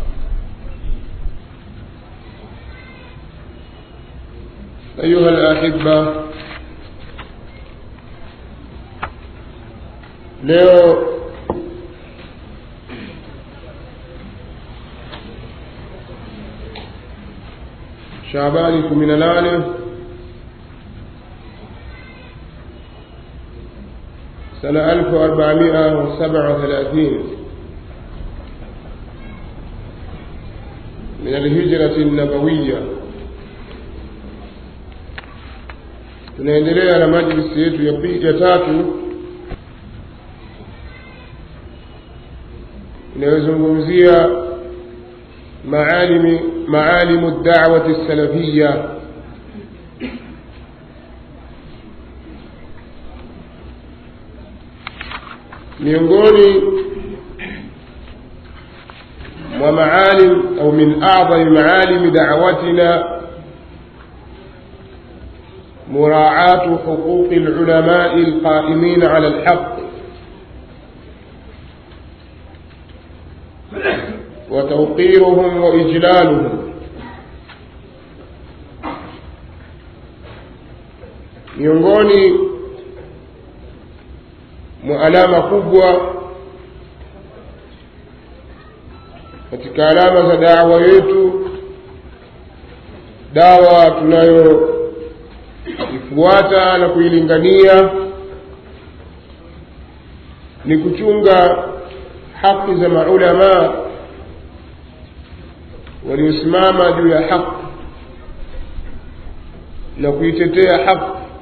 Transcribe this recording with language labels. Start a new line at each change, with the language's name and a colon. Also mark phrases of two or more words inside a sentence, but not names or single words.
Arabic: أيها الأحبة،
Swahili: leo Shaabani 18
Arabic: سنة 1437 من الهجرة النبوية.
Swahili: tunaendelea na majlisi yetu ya tatu inayozungumzia
Arabic: معالم الدعوة السلفية.
Swahili: miongoni mwa maalim au
Arabic: من أعظم معالم دعوتنا مراعاة حقوق العلماء القائمين على الحق وتوقيرهم وإجلالهم.
Swahili: miongoni mwa alama kubwa katika alama za da'wa yetu, dawa tunayoifuata na kuilingania, ni kuchunga haki za maulama waliosimama juu ya haki na kuitetea haki,